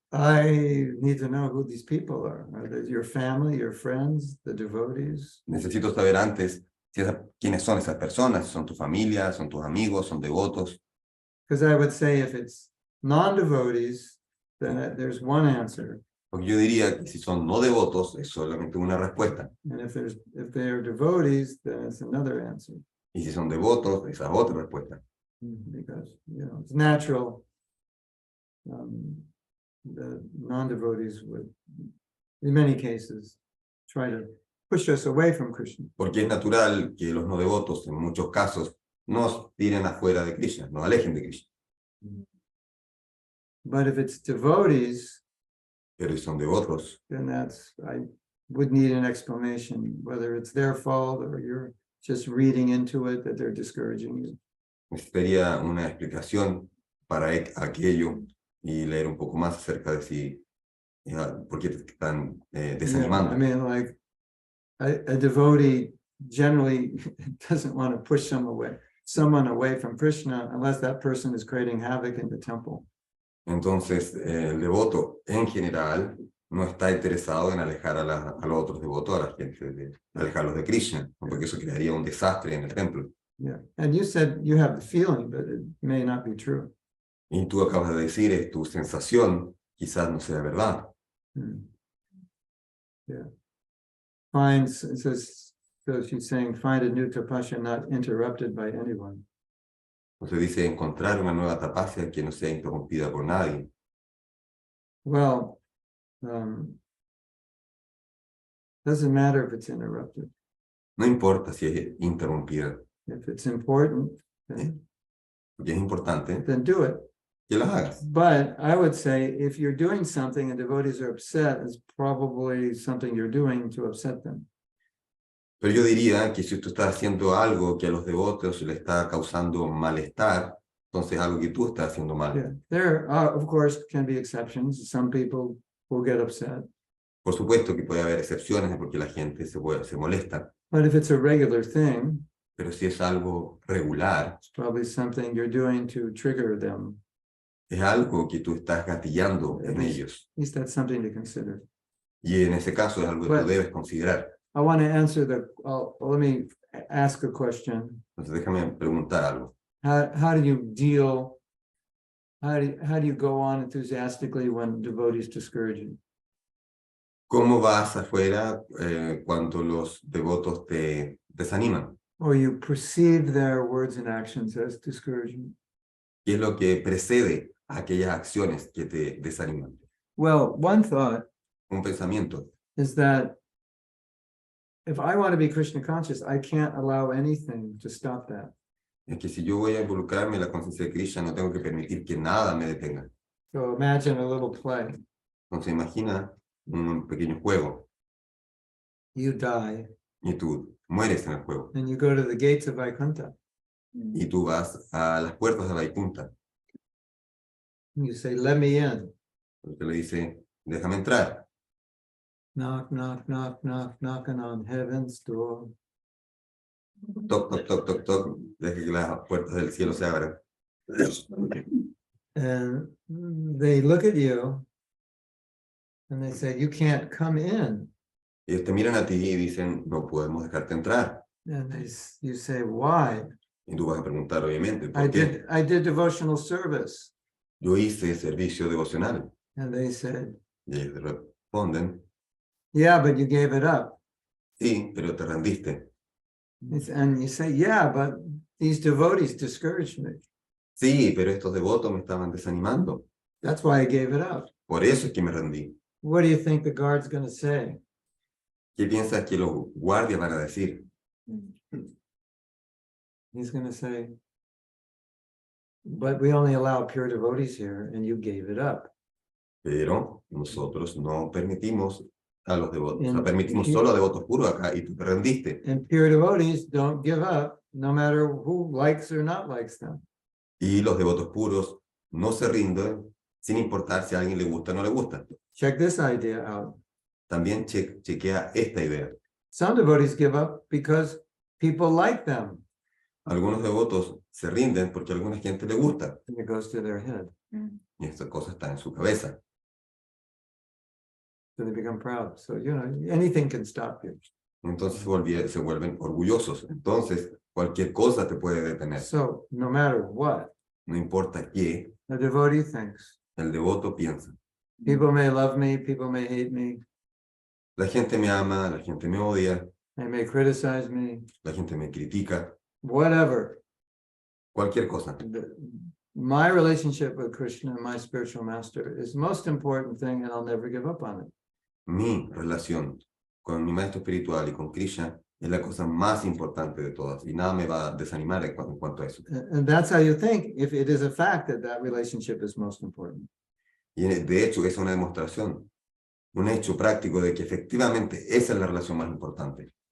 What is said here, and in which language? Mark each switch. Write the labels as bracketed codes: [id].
[en] I need to know who these people are. Are they your family, your friends, the devotees? [es] Necesito saber antes quiénes son esas personas, son tu familia, son tus amigos, son devotos. [en] Because I would say if it's non-devotees, then there's one answer. [es] Porque yo diría que si son no devotos, es solamente una respuesta. [en] And if they're devotees, then it's another answer. [es] Y si son devotos, esa es otra respuesta. [en] Because, it's natural. The non-devotees would, in many cases, try to push us away from Krishna. [es] Porque es natural que los no devotos, en muchos casos, nos tiren afuera de Krishna, nos alejen de Krishna. [en] But if it's devotees, [es] Pero si son devotos, [en] then I would need an explanation, whether it's their fault or you're just reading into it that they're discouraging you. [es] necesitaría una explicación para aquello y leer un poco más acerca de si, por qué te están desanimando. [en] Yeah, I mean, like, a devotee generally doesn't want to push someone away from Krishna unless that person is creating havoc in the temple. [es] Entonces, el devoto en general no está interesado en alejar a los otros devotos, a la gente, alejarlos de Krishna, porque eso crearía un desastre en el templo. [en] Yeah. And you said you have the feeling, but it may not be true. [es] Y tú acabas de decir, es tu sensación, quizás no sea verdad. [en] Yeah. Find, it says, so she's saying, find a new tapasya not interrupted by anyone. [es] Entonces dice encontrar una nueva tapasya que no sea interrumpida por nadie. [en] Well, doesn't matter if it's interrupted. [es] No importa si es interrumpida, [en] If it's important, [es] porque es importante [en] then do it. [es] que las hagas. [en] But I would say if you're doing something and devotees are upset, it's probably something you're doing to upset them. [es] Pero yo diría que si tú estás haciendo algo que a los devotos le está causando malestar, entonces es algo que tú estás haciendo mal. [en] Yeah. There, of course, can be exceptions. Some people will get upset. [es] Por supuesto que puede haber excepciones porque la gente se molesta, [en] But if it's a regular thing, [es] pero si es algo regular, [en] it's probably something you're doing to trigger them. [es] es algo que tú estás gatillando en ellos. [en] At least that's something to consider. [es] Y en ese caso es algo que tú [en] Well, [es] debes considerar. [en] I want to answer let me ask a question. [es] Entonces déjame preguntar algo. [en] How do you deal, how do you go on enthusiastically when devotees discourage you? [es] ¿Cómo vas afuera cuando los devotos te desaniman? [en] Or you perceive their words and actions as discouragement? [es] ¿Qué es lo que precede a aquellas acciones que te desaniman? [en] Well, one thought [es] Un pensamiento. [en] is that if I want to be Krishna conscious, I can't allow anything to stop that. [es] Es que si yo voy a involucrarme en la conciencia de Krishna, no tengo que permitir que nada me detenga. [en] So imagine a little play. [es] Entonces imagina un pequeño juego [en] You die [es] y tú mueres en el juego [en] and you go to the gates of Vaikuntha. [es] y tú vas a las puertas de Vaikunta. [en] You say, let me in. [es] Porque le dice, déjame entrar. [en] Knock, knock, knock, knock, knocking on heaven's door. [es] Toc, toc, toc, toc, toc. Deje que las puertas del cielo se abran. [en] And they look at you and they say, you can't come in. [es] Ellos te miran a ti y dicen, no podemos dejarte entrar. [en] And you say, why? [es] Y tú vas a preguntar, obviamente, ¿por qué? [en] I did devotional service. [es] Yo hice servicio devocional. [en] And they said, [es] Y ellos responden, [en] yeah, but you gave it up. [es] sí, pero te rendiste. [en] And you say, yeah, but these devotees discouraged me. [es] Sí, pero estos devotos me estaban desanimando. [en] That's why I gave it up. [es] Por eso es que me rendí. [en] What do you think the guard's going to say? [es] ¿Qué piensas que los guardias van a decir? [en] He's going to say, but we only allow pure devotees here and you gave it up. [es] Pero nosotros no permitimos a los devotos, o sea, En- permitimos solo a devotos puros acá y tú te rendiste. [en] And pure devotees don't give up no matter who likes or not likes them. [es] Y los devotos puros no se rinden sin importar si a alguien le gusta o no le gusta. [en] Check this idea out. [es] También chequea esta idea. [en] Some devotees give up because people like them. [es] Algunos devotos se rinden porque a alguna gente le gusta [en] And it goes to their head. [es] y esta cosa está en su cabeza. [en] So they become proud. So, anything can stop you. [es] Entonces se vuelven orgullosos. Entonces cualquier cosa te puede detener. [en] So no matter what, [es] No importa qué, [en] a devotee thinks. [es] el devoto piensa. [en] People may love me, people may hate me, [es] La gente me ama, la gente me odia, [en] they may criticize me, [es] la gente me critica, [en] whatever. [es] cualquier cosa. [en] My relationship with Krishna, my spiritual master, is the most important thing, and I'll never give up on it. [es] Mi relación con mi maestro espiritual y con Krishna es la cosa más importante de todas y nada me va a desanimar en cuanto a eso. [en] And that's how you think, if it is a fact that relationship is most important. [es] Y de hecho es una demostración, un hecho práctico de que efectivamente esa es la relación más importante.